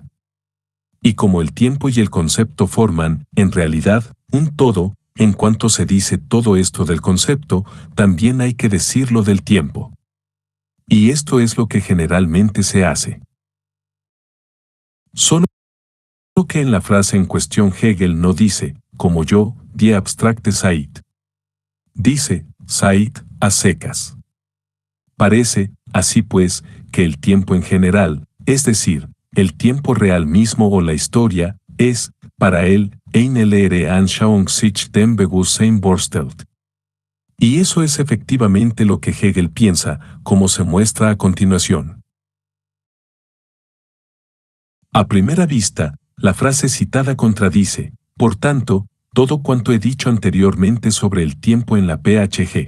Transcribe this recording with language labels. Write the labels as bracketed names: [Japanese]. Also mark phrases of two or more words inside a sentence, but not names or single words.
[Spanish] Y como el tiempo y el concepto forman, en realidad, un todo, en cuanto se dice todo esto del concepto, también hay que decirlo del tiempo. Y esto es lo que generalmente se hace. Solo que en la frase en cuestión Hegel no dice, como yo, [German] die abstrakte Zeit. [Spanish] Dice, Zeit, a secas. Parece, así pues, que el tiempo en general, es decir, el tiempo real mismo o la historia, es, para él, [German] eine leere Anschauung sich dem Bewusstsein vorstellt. [Spanish] Y eso es efectivamente lo que Hegel piensa, como se muestra a continuación. A primera vista, la frase citada contradice, por tanto, todo cuanto he dicho anteriormente sobre el tiempo en la PHG.